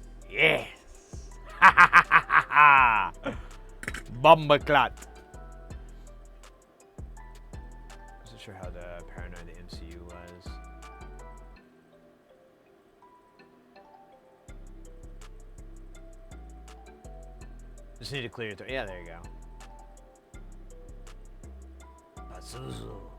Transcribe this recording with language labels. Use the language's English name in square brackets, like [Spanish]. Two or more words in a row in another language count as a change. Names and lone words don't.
[English] Yes. Ha ha ha ha ha. Bombaclat. Wasn't sure how the paranoid the MCU was. Just need to clear your throat. Yeah, there you go. Pazuzu.